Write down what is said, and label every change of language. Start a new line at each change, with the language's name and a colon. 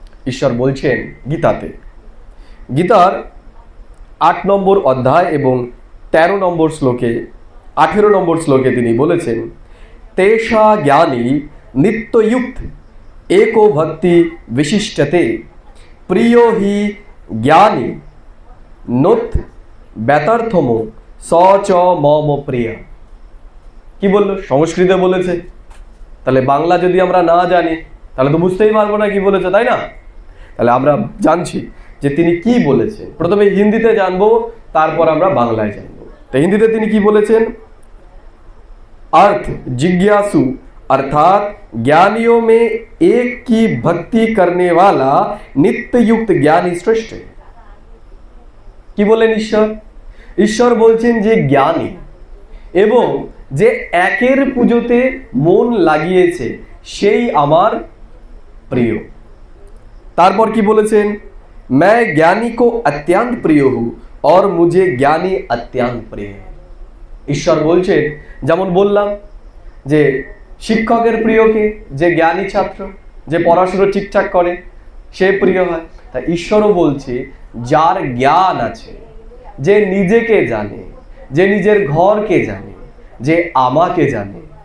Bangla: ঈশ্বর বলছেন গীতাতে, গীতার 8 নম্বর অধ্যায় এবং 13 নম্বর শ্লোকে, 18 নম্বর শ্লোকে তিনি বলেছেন,
Sanskrit: তেষা জ্ঞানী নিত্যযুক্ত एको भक्ति विशिष्टते प्रियो हि ज्ञानी नुत ব্যতার্থম স চ মম প্রিয়া।
Bangla: কি বললো? সংস্কৃতে বলেছে। তাহলে বাংলা যদি আমরা না জানি তাহলে তো বুঝতেই পারবো না কি বলেছে, তাই না? তাহলে আমরা জানছি যে তিনি কি বলেছেন। প্রথমে হিন্দিতে জানবো, তারপর আমরা বাংলায় জানবো। তো হিন্দিতে তিনি কি বলেছেন?
Hindi: अर्थ जिज्ञासु अर्थात ज्ञानियों में एक की भक्ति करने वाला नित्य युक्त ज्ञानी श्रेष्ठ है।
Bangla: কি বলেন ঈশ্বর? ঈশ্বর বলছেন যে জ্ঞানী এবং যে একের পুজোতে মন লাগিয়েছে সেই আমার প্রিয়। তারপর কি বলেছেন?
Hindi: मैं ज्ञानी को अत्यंत प्रिय हूं और मुझे ज्ञानी अत्यंत प्रिय है।
Bangla: ঈশ্বর বলছেন, যেমন বললাম যে শিক্ষকের প্রিয়কে, যে জ্ঞানী ছাত্র, যে পড়াশোনা ঠিকঠাক করে সে প্রিয় হয়। তা ঈশ্বরও বলছে যার জ্ঞান আছে, যে নিজেকে জানে, যে নিজের ঘরকে জানে, যে আমাকে জানে।